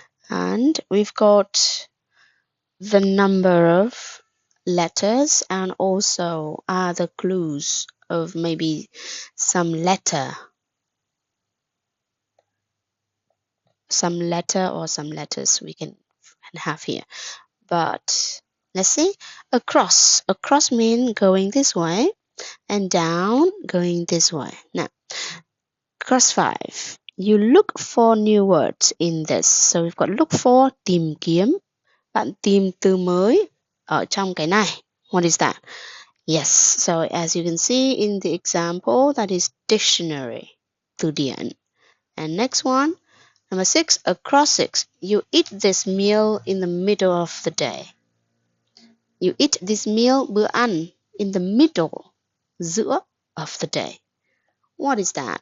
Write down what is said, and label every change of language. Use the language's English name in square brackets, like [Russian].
[English] And we've got the number of letters and also other clues of maybe some letter or some letters we can have here. But let's see. Across means going this way and down going this way. Now cross 5, you look for new words in this. So we've got look for, [Vietnamese] tìm kiếm. Bạn tìm từ mới ở trong cái này. [English] What is that? Yes, so as you can see in the example, that is dictionary, [Vietnamese] từ điển. [English] And next one, number 6, across 6, you eat this meal in the middle of the day. You eat this meal, [Vietnamese] bữa ăn, [English] in the middle, [Vietnamese] giữa [English] of the day. What is that?